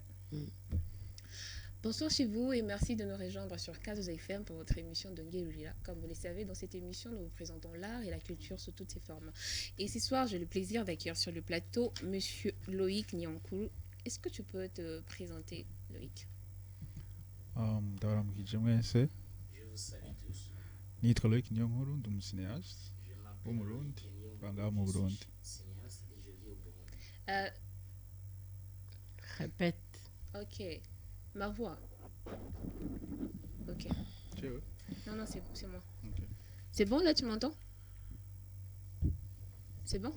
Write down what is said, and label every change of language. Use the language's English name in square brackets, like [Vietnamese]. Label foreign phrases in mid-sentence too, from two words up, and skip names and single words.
[French] Bonsoir chez vous et merci de nous rejoindre sur Kazos FM pour votre émission de Ngélulila. Comme vous le savez, dans cette émission, nous vous présentons l'art et la culture sous toutes ses formes. Et ce soir, j'ai le plaisir d'accueillir sur le plateau Monsieur Loïc Nyankuru. Est-ce que tu peux te présenter, Loïc? Je vous salue tous. [Rundi] Nitwa Loïc Nyankuru, ndi umucinéaste wo mu Burundi, banga mu Burundi. [French] Cinéaste et je vis au Burundi. Répète. Ok. Ma voix. Ok. Non, c'est moi. Okay. C'est bon, là, tu m'entends? C'est bon?